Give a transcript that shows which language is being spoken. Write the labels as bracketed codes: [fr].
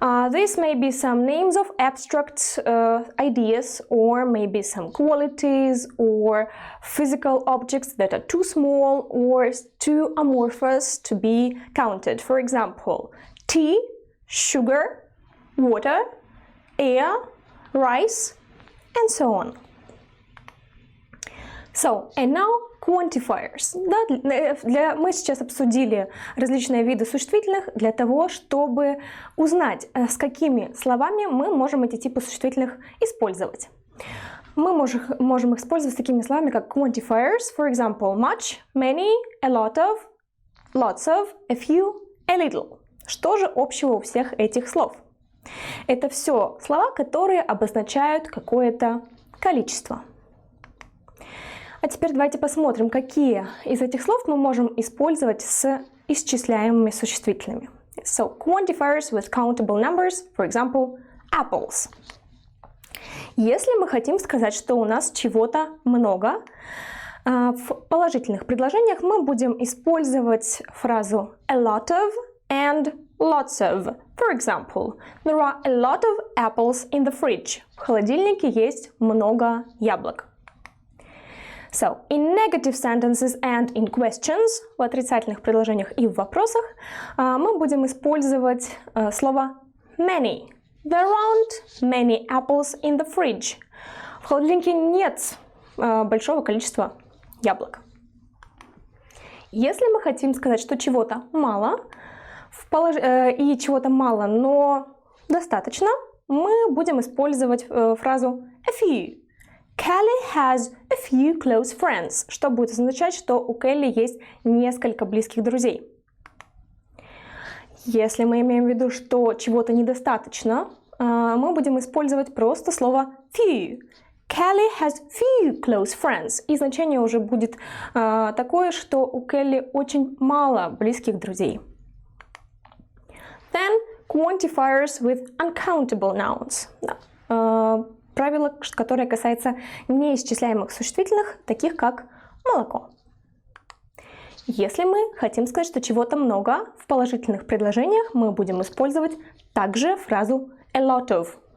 [en] This may be some names of abstract ideas, or maybe some qualities or physical objects that are too small or too amorphous to be counted. For example, tea, sugar, water, air, rice, and so on. So, and now quantifiers. [ru] Мы сейчас обсудили различные виды существительных для того, чтобы узнать, с какими словами мы можем эти типы существительных использовать. Мы можем их использовать с такими словами, как quantifiers, for example, much, many, a lot of, lots of, a few, a little. Что же общего у всех этих слов? Это все слова, которые обозначают какое-то количество. А теперь давайте посмотрим, какие из этих слов мы можем использовать с исчисляемыми существительными. [en] So, quantifiers with countable numbers, for example, apples. [ru] Если мы хотим сказать, что у нас чего-то много, в положительных предложениях мы будем использовать фразу a lot of and lots of. [en] For example, there are a lot of apples in the fridge. [ru] В холодильнике есть много яблок. So, in negative sentences and in questions, в отрицательных предложениях и в вопросах, мы будем использовать слово many. [en] There aren't many apples in the fridge. [ru] В холодильнике нет большого количества яблок. Если мы хотим сказать, что чего-то мало, и чего-то мало, но достаточно, мы будем использовать фразу a few. Kelly has a few close friends, что будет означать, что у Келли есть несколько близких друзей. Если мы имеем в виду, что чего-то недостаточно, мы будем использовать просто слово few. [en] Kelly has few close friends. [ru] И значение уже будет такое, что у Келли очень мало близких друзей. [en] Then quantifiers with uncountable nouns. [ru] Правило, которое касается неисчисляемых существительных, таких как молоко. Если мы хотим сказать, что чего-то много, в положительных предложениях мы будем использовать также фразу a lot of.